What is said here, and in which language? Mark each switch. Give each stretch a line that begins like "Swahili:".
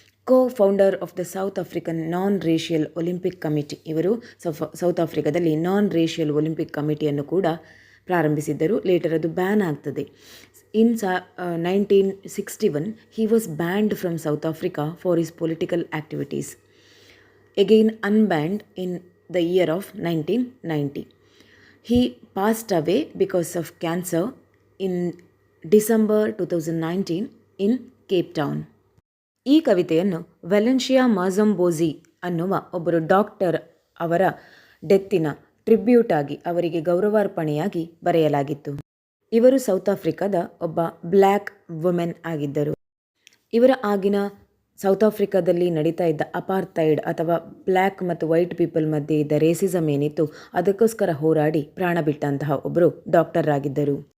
English: Co-founder of the South African Non-Racial Olympic Committee.
Kannada: ಇವರು south ಆಫ್ರಿಕಾದಲ್ಲಿ ನಾನ್ racial Olympic ಕಮಿಟಿಯನ್ನು ಕೂಡ ಪ್ರಾರಂಭಿಸಿದ್ದರು. Litre ಅದು ಬ್ಯಾನ್ ಆಗ್ತದೆ.
English: In 1961 he was banned from South Africa for his political activities. Again unbanned in the year of 1990. He passed away because of cancer in December 2019 in Cape Town.
Kannada: ಈ ಕವಿತೆಯನ್ನು ವ್ಯಾಲೆನ್ಷಿಯಾ ಮಾಝಂಬೋಜಿ ಅನ್ನುವ ಒಬ್ಬರು doctor ಅವರ ಡೆತ್ತಿನ tribute ಆಗಿ, ಅವರಿಗೆ ಗೌರವಾರ್ಪಣೆಯಾಗಿ ಬರೆಯಲಾಗಿತ್ತು. ಇವರು ಸೌತ್ ಆಫ್ರಿಕಾದ ಒಬ್ಬ ಬ್ಲ್ಯಾಕ್ ವುಮೆನ್ ಆಗಿದ್ದರು. ಇವರ ಆಗಿನ ಸೌತ್ ಆಫ್ರಿಕಾದಲ್ಲಿ ನಡೀತಾ ಇದ್ದ ಅಪಾರ್ಥೈಡ್ ಅಥವಾ ಬ್ಲ್ಯಾಕ್ ಮತ್ತು ವೈಟ್ ಪೀಪಲ್ ಮಧ್ಯೆ ಇದ್ದ ರೇಸಿಸಮ್ ಏನಿತ್ತು, ಅದಕ್ಕೋಸ್ಕರ ಹೋರಾಡಿ ಪ್ರಾಣ ಬಿಟ್ಟಂತಹ ಒಬ್ಬರು ಡಾಕ್ಟರ್ ಆಗಿದ್ದರು.